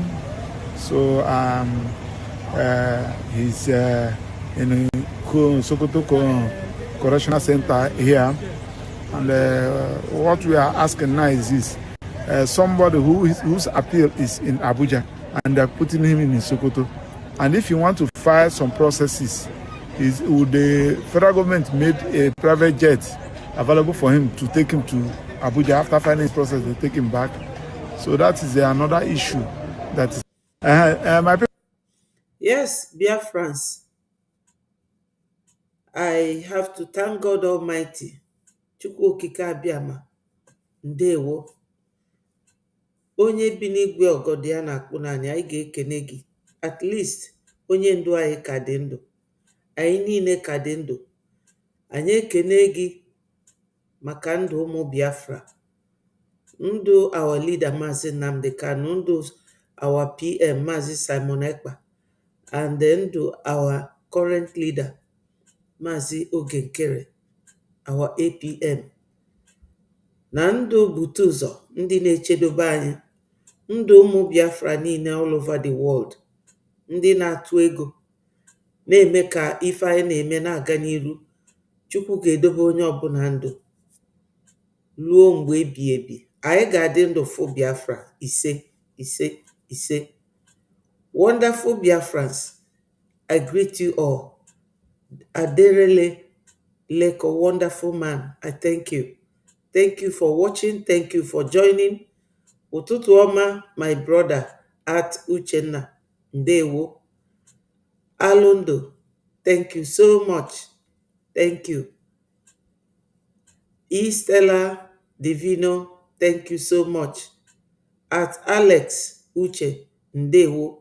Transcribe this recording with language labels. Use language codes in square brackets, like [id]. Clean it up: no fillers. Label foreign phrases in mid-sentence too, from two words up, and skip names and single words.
[en] So he's in Sokoto Correctional Center here, and what we are asking now is this: somebody whose appeal is in Abuja, and they're putting him in Sokoto, and if you want to file some processes, would the federal government made a private jet available for him to take him to Abuja? After filing his process, they take him back. So that is another issue. That is my. Yes, Biafrans, I have to thank God Almighty. [ig] Chukwu okike abịama, ndewo. Onye bi n'igwe ọgọdị ya na-akpụ n'anya, anyị ga-ekene gị. At least, onye ndu anyị ka dị ndụ. Anyị niile ka dị ndụ. Anyị ekene gị maka ndụ ụmụ Biafra. [en] Ndụ our leader Mazi Nnamdi Kanu, ndụ our PM Mazi Simon Ekpa, and then ndụ our current leader Mazi Ogenkere, our APM. [ig] na ndụ bute ụzọ ndị na-echedobe anyị, ndụ ụmụ Biafra niile [en] all over the world, [ig] ndị na-atụ ego na-eme ka ife anyị na-eme na-aga n'iru. Chukwu ga-edobe onye ọbụla ndụ ruo mgbe ebighị ebi. Anyị ga-adị ndụ fụ Biafra. Ise ise ise. [en] Wonderful Biafrans, I greet you all. Aderele like a wonderful man, I thank you. Thank you for watching. Thank you for joining. [ig] Ụtụtụ ọma, [en] my brother at Uchenna. [ig] Ndewo. [en] Alondo, thank you so much. Thank you. Estella Divino, thank you so much. At Alex Uche, Ndewo.